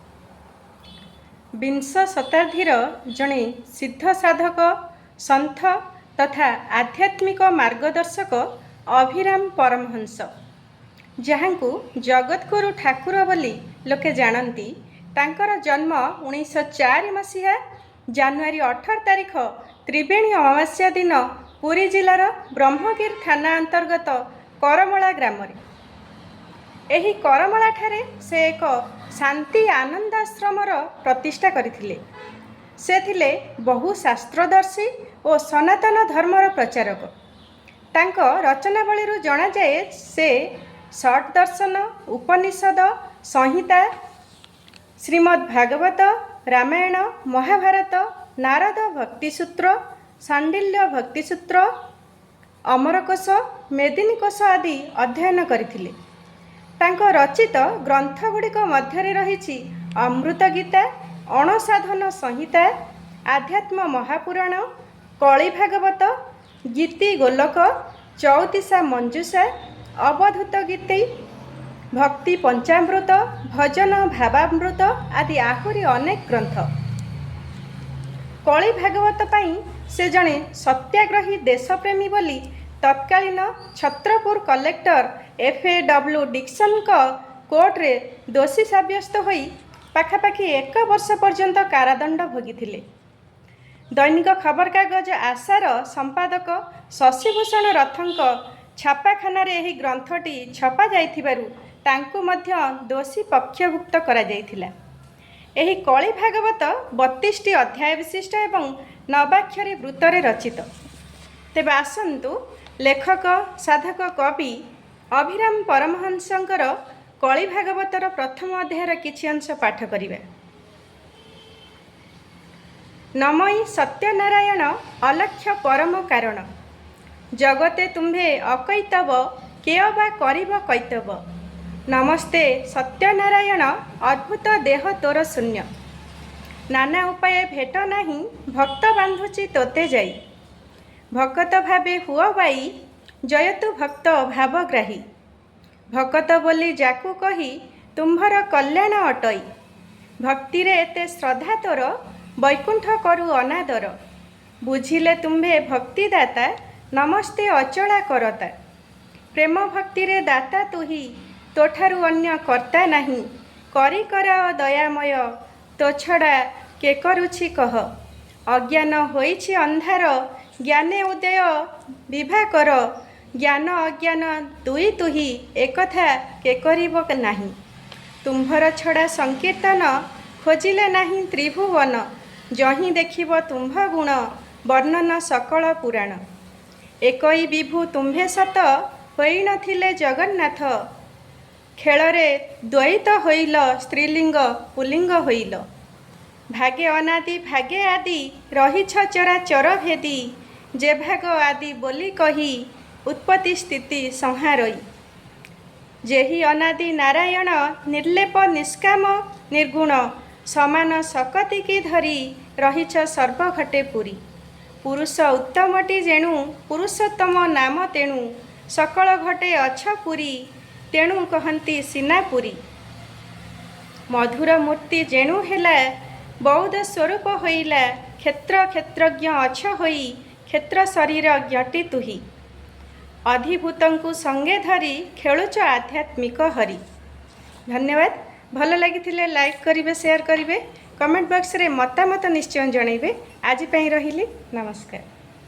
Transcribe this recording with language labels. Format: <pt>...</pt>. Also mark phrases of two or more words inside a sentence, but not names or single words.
<or>ବିଂଶ ଶତାବ୍ଦୀର ଜଡ଼େ ସିଦ୍ଧ ସାଧକ ସନ୍ଥ ତଥା ଆଧ୍ୟାତ୍ମିକ ମାର୍ଗଦର୍ଶକ ଅଭିରାମ ପରମହଂସ ଯାହାଙ୍କୁ ଜଗତଗୁରୁ ଠାକୁର ବୋଲି ଲୋକେ ଜାଣନ୍ତି। ତାଙ୍କର ଜନ୍ମ 1904 ମସୀହା ଜାନୁଆରୀ 18 ତାରିଖ ତ୍ରିବେଣୀ ଅମାବାସ୍ୟା ଦିନ ପୁରୀ ଜିଲ୍ଲାର ବ୍ରହ୍ମଗିରି ଥାନା ଅନ୍ତର୍ଗତ କରମଳା ଗ୍ରାମ ରେ। ଏହି କରମଳା ଠାରେ ସେ ଏକ ଶାନ୍ତି ଆନନ୍ଦାଶ୍ରମର ପ୍ରତିଷ୍ଠା କରିଥିଲେ। ସେ ଥିଲେ ବହୁ ଶାସ୍ତ୍ରଦର୍ଶୀ ଓ ସନାତନ ଧର୍ମର ପ୍ରଚାରକ। ତାଙ୍କ ରଚନାବଳୀ ଜଣା ଯାଏ ସେ ଷଟ ଦର୍ଶନ, ଉପନିଷଦ, ସଂହିତା, ଶ୍ରୀମଦ୍ ଭାଗବତ, ରାମାୟଣ, ମହାଭାରତ, ନାରଦ ଭକ୍ତିସୂତ୍ର, ଶାଣ୍ଡିଲ୍ୟ ଭକ୍ତିସୂତ୍ର, ଅମରକୋଷ, ମେଦିନୀକୋଷ ଆଦି ଅଧ୍ୟୟନ କରିଥିଲେ। ତାଙ୍କ ରଚିତ ଗ୍ରନ୍ଥଗୁଡ଼ିକ ମଧ୍ୟରେ ଅଛି ଅମୃତ ଗୀତା, ଅଣସାଧନ ସଂହିତା, ଆଧ୍ୟାତ୍ମ ମହାପୁରାଣ, କଳି ଭାଗବତ, ଗୀତି ଗୋଲକ, ଚଉତିଶା ମଞ୍ଜୁଷା, ଅବଧୂତ ଗୀତି, ଭକ୍ତି ପଞ୍ଚାମୃତ, ଭଜନ ଭାବାମୃତ ଆଦି ଆହୁରି ଅନେକ ଗ୍ରନ୍ଥ। କଳି ଭାଗବତ ପାଇଁ ସେ ଜଡ଼େ ସତ୍ୟାଗ୍ରହୀ ଦେଶପ୍ରେମୀ ବୋଲି ତତ୍କାଳୀନ ଛତ୍ରପୁର କଲେକ୍ଟର FAW ଡିକ୍ସନ କୋର୍ଟ ରେ ଦୋଷୀ ସାବ୍ୟସ୍ତ ହୋଇ ପାଖାପାଖି 1 ବର୍ଷ ପର୍ଯ୍ୟନ୍ତ କାରାଦଣ୍ଡ ଭୋଗି। ଦୈନିକ ଖବରକାଗଜ ଆଶାର ସମ୍ପାଦକ ଶଶିଭୂଷଣ ରଥଙ୍କ ଛାପାଖାନା ରେ ଏହି ଗ୍ରନ୍ଥଟି ଛପା ଯାଇଥିବାରୁ ତାଙ୍କୁ ମଧ୍ୟ ଦୋଷୀ ପକ୍ଷଭୁକ୍ତ କରା ଯାଇଥିଲା। ଏହି କଳି ଭାଗବତ 32ଟି ଅଧ୍ୟାୟ ବିଶିଷ୍ଟ ଏବଂ 9 ବୃତ୍ତରେ ରଚିତ। ତେବେ ଆସନ୍ତୁ ଲେଖକ ସାଧକ କବି ଅଭିରାମ ପରମହଂସଙ୍କର କଳି ଭାଗବତର ପ୍ରଥମ ଅଧ୍ୟାୟର କିଛି ଅଂଶ ପାଠ କରିବା। ନମଇ ସତ୍ୟନାରାୟଣ ଅଲକ୍ଷ୍ୟ ପରମ କାରଣ, ଜଗତେ ତୁମ୍ଭେ ଅକୈତବ କେ ବା କରିବ କୈତବ। ନମସ୍ତେ ସତ୍ୟନାରାୟଣ ଅଦ୍ଭୁତ ଦେହ ତୋର ଶୂନ୍ୟ, ନାନା ଉପାୟ ଭେଟ ନାହିଁ ଭକ୍ତ ବାନ୍ଧୁଛି ତୋତେ ଯାଇ। ଭକ୍ତ ଭାବେ ହୁଅ ବାଇ ଜୟତୁ ଭକ୍ତ ଭାବଗ୍ରାହୀ, ଭକ୍ତ ବୋଲି ଯାକୁ କହି ତୁମ୍ଭର କଲ୍ୟାଣ ଅଟଇ। ଭକ୍ତି ରେ ଏତେ ଶ୍ରଦ୍ଧା ତୋର ବୈକୁଣ୍ଠ କରୁ ଅନାଦର, ବୁଝିଲେ ତୁମ୍ଭେ ଭକ୍ତି ଦାତା ନମସ୍ତେ ଅଚଳା କରତା। ପ୍ରେମ ଭକ୍ତି ରେ ଦାତା ତୁହି ତୋଠାରୁ ଅନ୍ୟ କର୍ତ୍ତା ନାହିଁ, କରି କରାଅ ଦୟାମୟ ତୋ ଛଡ଼ା କେ କରୁଛି କହ। ଅଜ୍ଞାନ ହୋଇଛି ଅନ୍ଧାର ଜ୍ଞାନେ ଉଦୟ ବିଭା କର, ଜ୍ଞାନ ଅଜ୍ଞାନ ଦୁଇ ତୁହି ଏକଥା କେ କରିବ ନାହିଁ। ତୁମ୍ଭର ଛଡ଼ା ସଂକୀର୍ତ୍ତନ ଖୋଜିଲେ ନାହିଁ ତ୍ରିଭୁବନ, ଯହିଁ ଦେଖିବ ତୁମ୍ଭ ଗୁଣ ବର୍ଣ୍ଣନ ସକଳ ପୁରାଣ। ଏକଇ ବିଭୁ ତୁମ୍ଭେ ସତ ହୋଇ ନଥିଲେ ଜଗନ୍ନାଥ, ଖେଳରେ ଦ୍ୱୈତ ହୋଇଲ ସ୍ତ୍ରୀଲିଙ୍ଗ ପୁଲିଙ୍ଗ ହୋଇଲ। ଭାଗେ ଅନାଦି ଭାଗେ ଆଦି ରହିଛ ଚରାଚର ଭେଦି, ଯେ ଭାଗ ଆଦି ବୋଲି କହି ଉତ୍ପତ୍ତି ସ୍ଥିତି ସଂହାରଇ। ଯେହି ଅନାଦି ନାରାୟଣ ନିର୍ଲେପ ନିଷ୍କାମ ନିର୍ଗୁଣ, ସମାନ ସକତି କି ଧରି ରହିଛ ସର୍ବଘଟେ ପୂରି। ପୁରୁଷ ଉତ୍ତମଟି ଯେଣୁ ପୁରୁଷୋତ୍ତମ ନାମ ତେଣୁ, ସକଳ ଘଟେ ଅଛ ପୂରି ତେଣୁ କହନ୍ତି ସୀନାପୁରୀ। ମଧୁର ମୂର୍ତ୍ତି ଯେଣୁ ହେଲା ବୌଦ୍ଧ ସ୍ୱରୂପ ହୋଇଲା, କ୍ଷେତ୍ର କ୍ଷେତ୍ରଜ୍ଞ ଅଛ ହୋଇ କ୍ଷେତ୍ର ଶରୀର ଜ୍ଞଟି ତୁହି। ଅଧିଭୂତଙ୍କୁ ସଙ୍ଗେ ଧରି ଖେଳୁଛ ଆଧ୍ୟାତ୍ମିକ ହରି। धन्यवाद। ଭଲ ଲାଗି ଲାଇକ କରିବେ, ସେୟାର କରିବେ,</or> <en>comment box</en> <or>ରେ ମତାମତ ନିଶ୍ଚୟ ଜଣାଇବେ। ଆଜି ପାଇଁ ରହିଲି, ନମସ୍କାର।</or>